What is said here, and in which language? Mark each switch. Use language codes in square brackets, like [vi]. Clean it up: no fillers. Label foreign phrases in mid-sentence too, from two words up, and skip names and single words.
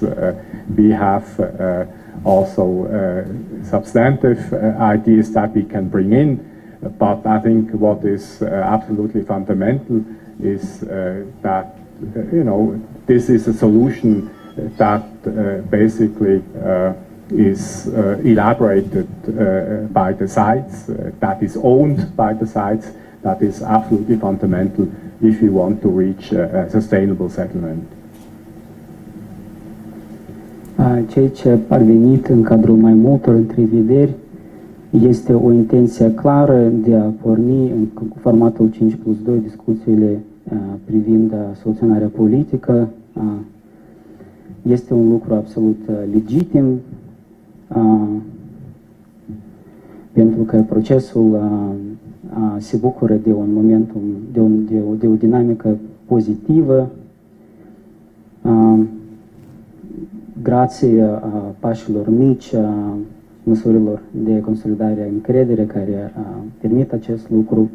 [en] We have also substantive ideas that we can bring in, but I think what is absolutely fundamental is that this is a solution that basically is elaborated by the sites, that is owned by the sites, that is absolutely fundamental if you want to reach a sustainable settlement. [ro] Ceea ce a parvenit în cadrul mai multor întrevederi este o intenție clară de a porni în formatul 5+2 discuțiile privind soluționarea politică. Este un lucru absolut legitim, pentru că procesul se bucură de un momentum, de o dinamică pozitivă, grație pașilor mici, măsurilor de consolidare a încredere care permit acest lucru.